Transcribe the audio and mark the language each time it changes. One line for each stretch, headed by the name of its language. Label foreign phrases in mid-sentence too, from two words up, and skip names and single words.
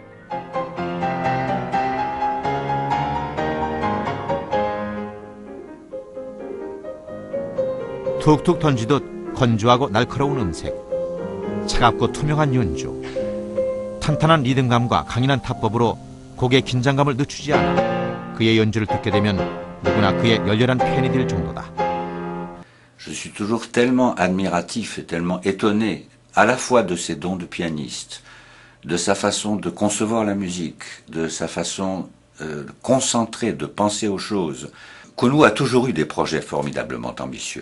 Korean: 툭툭 던지듯 건조하고 날카로운 음색, 차갑고 투명한 연주, 탄탄한 리듬감과 강인한 타법으로 곡의 긴장감을 늦추지 않아 그의 연주를 듣게 되면 누구나 그의 열렬한 팬이 될 정도다.
French: Je suis toujours tellement admiratif et tellement étonné à la fois de ses dons de pianiste, de sa façon de concevoir la musique, de sa façon concentrée de penser aux choses. Kounou a toujours eu des projets formidablement ambitieux.